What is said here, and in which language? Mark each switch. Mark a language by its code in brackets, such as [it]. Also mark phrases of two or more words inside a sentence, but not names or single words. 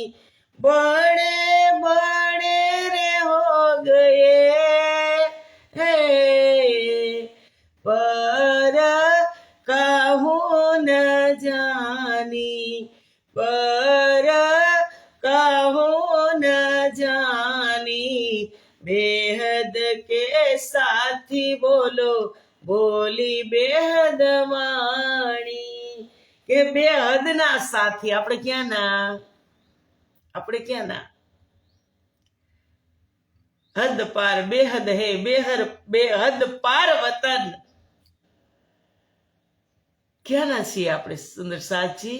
[hi] बड़े बड़े रे हो गए है पर कहूँ न जानी, पर कहूँ न जानी. बेहद के साथी बोलो बोली बेहद वाणी. [gu] કે બેહદના સાથી આપણે ક્યાં ના, આપણે ક્યાં ના? [hi] हद पार बेहद है, बेहद पार वतन. [gu] ક્યાં ના છીએ આપણે સુંદર સાજી?